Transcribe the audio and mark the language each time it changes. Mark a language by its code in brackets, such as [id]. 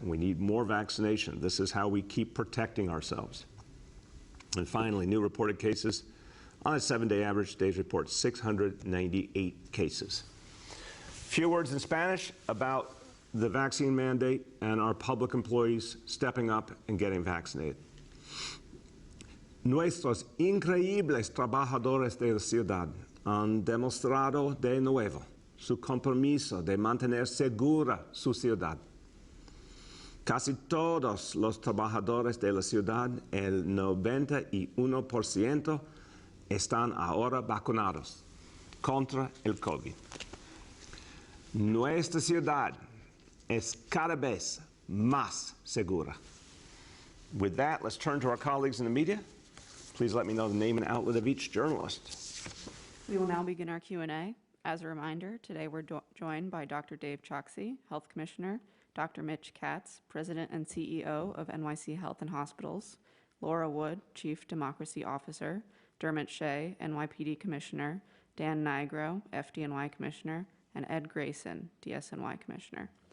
[en] We need more vaccination. This is how we keep protecting ourselves. And finally, new reported cases on a 7-day average. Today's report, 698 cases. Few words in Spanish about the vaccine mandate and our public employees stepping up and getting vaccinated. [es] Nuestros increíbles trabajadores de la ciudad han demostrado de nuevo su compromiso de mantener segura su ciudad. Casi todos los trabajadores de la ciudad, el 91%, están ahora vacunados contra el COVID. Nuestra ciudad es cada vez más segura. [en] With that, let's turn to our colleagues in the media. Please let me know the name and outlet of each journalist. We will now begin our Q&A. As a reminder, today we're joined by Dr. Dave Choksi, Health Commissioner, Dr. Mitch Katz, President and CEO of NYC Health and Hospitals, Laura Wood, Chief Democracy Officer, Dermot Shea, NYPD Commissioner, Dan Nigro, FDNY Commissioner, and Ed Grayson, DSNY Commissioner.